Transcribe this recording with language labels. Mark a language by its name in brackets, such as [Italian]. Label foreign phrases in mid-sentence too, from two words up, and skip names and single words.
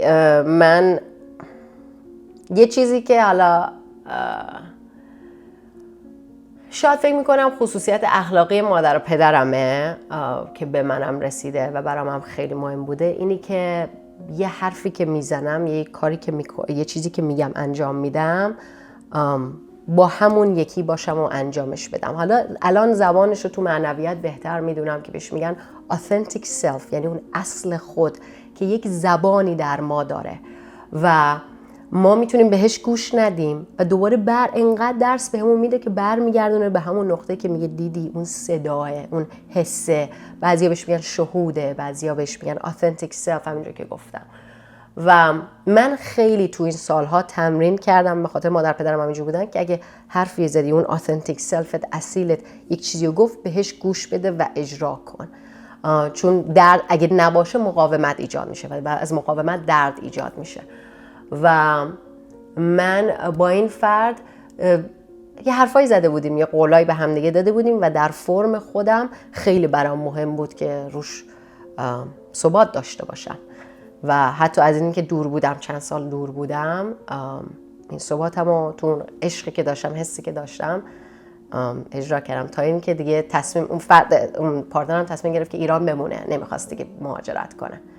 [Persian] من یه چیزی که حالا شاید فکر میکنم خصوصیت اخلاقی مادر و پدرمه که به منم رسیده و برام هم خیلی مهم بوده، اینی که یه حرفی که میزنم، یه کاری که یه چیزی که میگم انجام میدم، با همون یکی باشم و انجامش بدم. حالا الان زبانش رو تو معنویت بهتر میدونم که بهش میگن [English] authentic self، [Persian] یعنی اون اصل خود که یک زبانی در ما داره و ما میتونیم بهش گوش ندیم و دوباره انقدر درس بهمون میده که برمیگردونه به همون نقطه که میگه دیدی اون صداه، اون حسه. بعضیا بهش میگن شهوده، بعضیا بهش میگن [English] authentic self، [Persian] همینجور که گفتم. و من خیلی تو این سالها تمرین کردم، به خاطر مادر پدرم همینجور بودن، که اگه حرفی زدی، اون [English] authentic self [Persian] ت، اصیلت یک چیزی رو گفت، بهش گوش بده و اجرا کن. چون درد اگه نباشه مقاومت ایجاد میشه و از مقاومت درد ایجاد میشه. و من با این فرد یه حرفایی زده بودیم، یه قولایی به هم دیگه داده بودیم و در فرم خودم خیلی برام مهم بود که روش ثبات داشته باشم و حتی از این که دور بودم، چند سال دور بودم، این ثباتمو تو اون عشقی که داشتم، حسی که داشتم اجرا کردم تا این که دیگه اون پارتنرم تصمیم گرفت که ایران بمونه، نمیخواست دیگه مهاجرت کنه.